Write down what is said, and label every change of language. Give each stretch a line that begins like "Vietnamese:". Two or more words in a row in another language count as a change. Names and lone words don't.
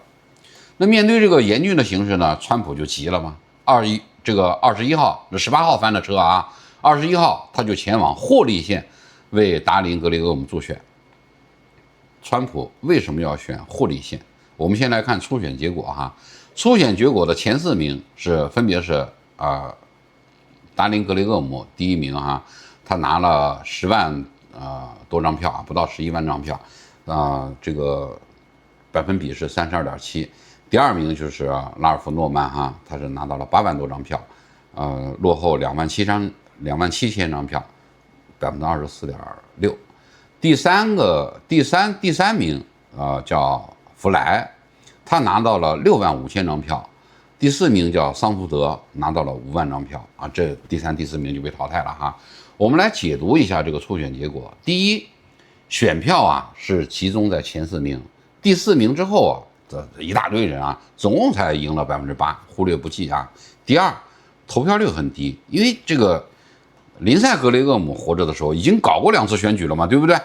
Chinese: 那面對這個嚴峻的形勢呢，川普就急了嘛。21號，這18號翻的車啊，21號他就前往霍利縣為達林格雷厄姆助選。川普為什麼要選霍利縣？我們先來看初選結果哈。初選結果的前4名分別是達林格雷厄姆第1名哈，他拿了10萬多張票啊，不到11萬张票，這個百分比是32.7%。第2名就是拉尔夫諾曼哈，他是拿到了8萬多張票，落後27000张票，24.6%。第三名叫弗萊。他拿到了6万5千张票，第4名叫桑福德，拿到了5万张票啊，這第3、第4名就被淘汰了哈。我們來解讀一下這個初選結果。第一，選票啊是集中在前4名，第4名之後啊，這一大堆人啊，總共才贏了8%，忽略不計啊。第二，投票率很低，因為這個林賽格雷厄姆活着的時候已經搞過2次選舉了嘛，對不對？